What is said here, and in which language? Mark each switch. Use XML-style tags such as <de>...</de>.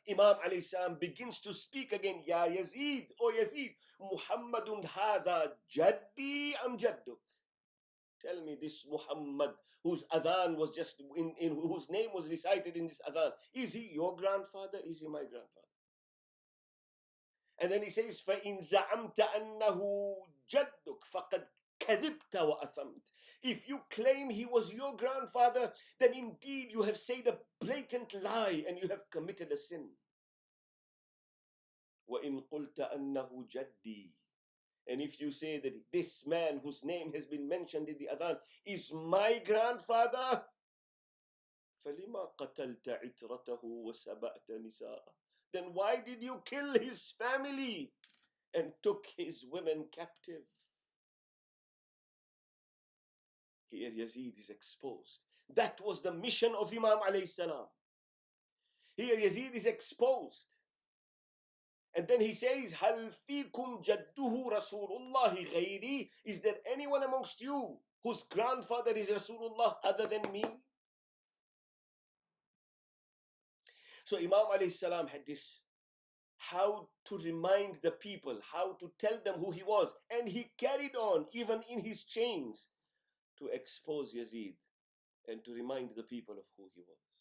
<en>Imam alayhi salam begins to speak again. Ya Yazid, O Yazid,</en> <ar>Muhammadun hadha jaddi am jadduk.</ar> <en>Tell me, this Muhammad, whose adhan was just in whose name was recited in this adhan, is he your grandfather? Is he my grandfather? And then he says,</en> <ar>فَإِنْ زَعَمْتَ أَنَّهُ جَدُّكَ فَقَدْ كَذِبْتَ وَأَثَمْتَ.</ar> <en>If you claim he was your grandfather, then indeed you have said a blatant lie and you have committed a sin.</en> <ar>وَإِنْ قُلْتَ أَنَّهُ جَدِّي.</ar> <en>And if you say that this man whose name has been mentioned in the adhan is my grandfather,</en> <ar>فَلِمَا قَتَلْتَ عِتْرَتَهُ وَسَبَأْتَ نِسَاءَهُ.</ar> <en>Then why did you kill his family and took his women captive? Here Yazid is exposed. That was the mission of Imam alayhi salam. Here Yazid is exposed. And then he says,</en> <ar>هَلْ فِيكُمْ جَدُّهُ رَسُولُ اللَّهِ غَيْرِي.</ar> <en>Is there anyone amongst you whose grandfather is Rasulullah other than me? So Imam alayhi salam had this, how to remind the people, how to tell them who he was. And he carried on, even in his chains, to expose Yazid and to remind the people of who he was.</en>